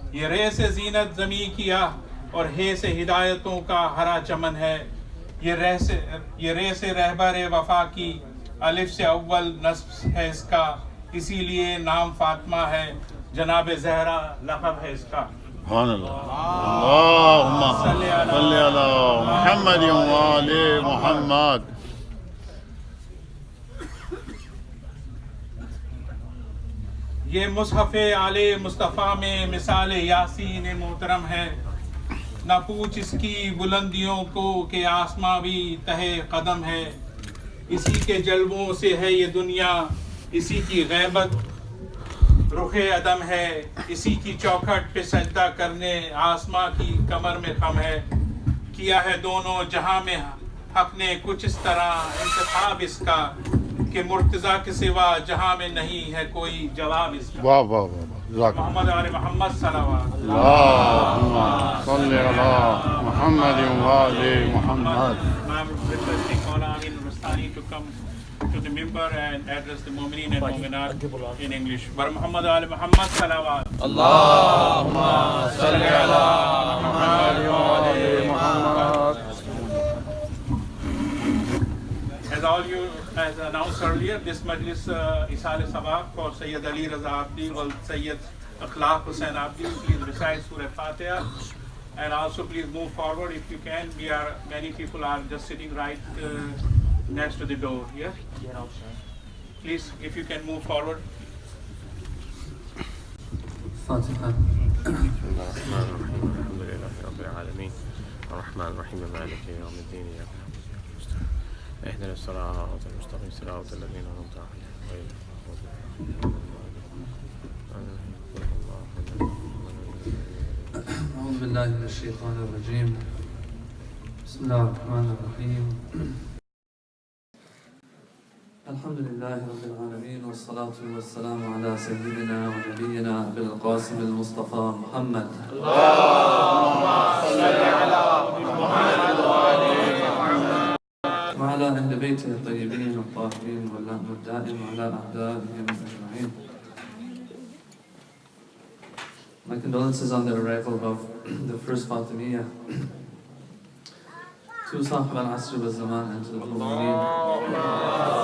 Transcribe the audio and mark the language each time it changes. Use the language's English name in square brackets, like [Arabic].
[Urdu] رے سے زینت زمیں کیا اور ہے سے ہدایتوں کا ہرا چمن ہے، یہ رے سے رہبر وفا کی، الف سے اول نصب ہے اس کا، اسی لیے نام فاطمہ ہے، جناب زہرا لقب ہے اس کا. [Arabic] سبحان اللہ. اللهم صل على محمد وآل محمد. [Urdu] یہ مصحف آل مصطفیٰ میں مثال یاسین محترم ہے، نہ پوچھ اس کی بلندیوں کو کہ آسماں بھی تہہ قدم ہے، اسی کے جلووں سے ہے یہ دنیا، اسی کی غیبت رخ عدم ہے، اسی کی چوکھٹ پہ سجدہ کرنے آسماں کی کمر میں خم ہے، کیا ہے دونوں جہاں میں حق نے کچھ اس طرح انتخاب اس کا کہ مرتضیٰ کے سوا جہاں میں نہیں ہے کوئی جواب اس کا. واہ واہ واہ. محمد علی محمد صلوات. [Arabic] اللهم صل على محمد وآل محمد. [English] I'm requesting Moulana Ameen Rastani to come to the member and address the Mu'mineen and Mu'minat in English. [Urdu] Bar Muhammad Ali Muhammad salawat. [Arabic] Allahumma salli ala Muhammad wa ali Muhammad. [English] As announced earlier, this Majlis Isal Sabaq for Sayyid Ali Raza Abdi and Sayyid Akhlaq Hussain Abdi. Please recite Surah Fatiha and also please move forward if you can. Many people are just sitting right next to the door. Yes? Please, if you can move forward. [Urdu] فاتحہ. [Arabic] بسم الله الرحمن الرحيم الحمد لله رب العالمين الرحمن الرحيم مالك يوم الدين إياك نعبد اهدنا الصراط المستقيم صراط الذين أنعمت عليهم غير المغضوب عليهم. أعوذ بالله من الشيطان الرجيم. بسم الله الرحمن الرحيم. الحمد لله رب العالمين والصلاة والسلام على سيدنا ونبينا أبي القاسم المصطفى محمد. اللهم صل على محمد وآل محمد. وعلى أهل بيته الطيبين الطاهرين واللعنة الدائم على أعدائهم أجمعين. [English] My condolences on the arrival of the first Fatimiyya to Sahib al-Asr wal-Zaman and to the Mu'mineen.